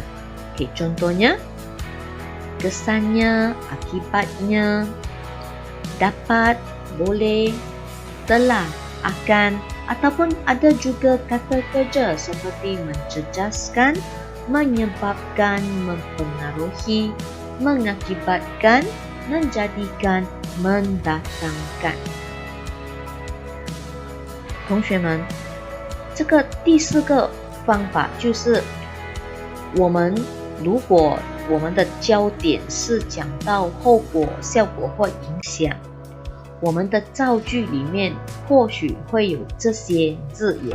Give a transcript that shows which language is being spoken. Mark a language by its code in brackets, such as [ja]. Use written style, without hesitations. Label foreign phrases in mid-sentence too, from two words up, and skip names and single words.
[ms] Contohnya, kesannya, akibatnya, dapat, boleh, telah, akan, ataupun ada juga kata kerja seperti mencerdaskan, menyebabkan, mempengaruhi, mengakibatkan, menjadikan, mendatangkan. [zh] 同学们，这个第四个方法就是如果我们的焦点是讲到后果、效果或影响，我们的造句里面或许会有这些字眼。